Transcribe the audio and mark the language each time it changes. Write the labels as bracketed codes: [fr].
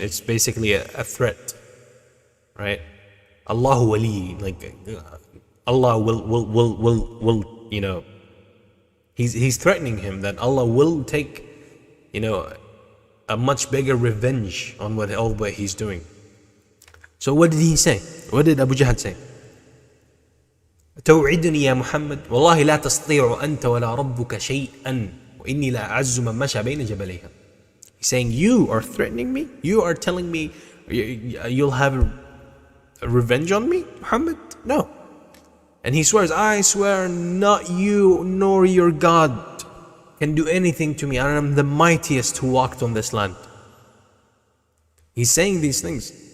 [en] It's basically a threat, right? Allahu wali, like Allah will you know, he's threatening him that Allah will take, you know, a much bigger revenge on all what he's doing. So what did he say? What did Abu Jahl say? [ar] توعدني يا محمد والله لا تستطيع أنت ولا ربك شيئا وإني لا أعز من مشى بين جبليها. [en] He's saying, you are threatening me? You are telling me you'll have a revenge on me, Muhammad? No. And he swears, I swear not you nor your God can do anything to me. I am the mightiest who walked on this land. He's saying these things.